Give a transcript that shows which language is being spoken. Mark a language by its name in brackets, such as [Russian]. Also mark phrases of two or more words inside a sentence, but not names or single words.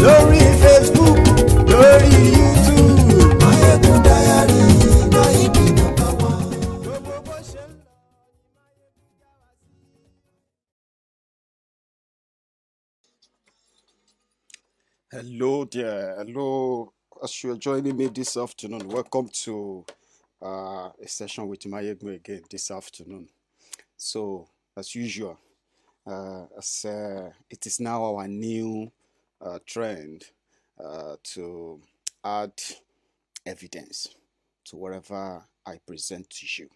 [Yoruba] Lórí Facebook, lórí YouTube. [English] Maiyegun diary, Maiyegun number one. [Yoruba] Gbogbo bó ṣe ń lọ. [English] Hello there, hello. As you're joining me this afternoon, welcome to a session with Maiyegun again this afternoon. So, as usual, it is now our new trend to add evidence to whatever I present to you.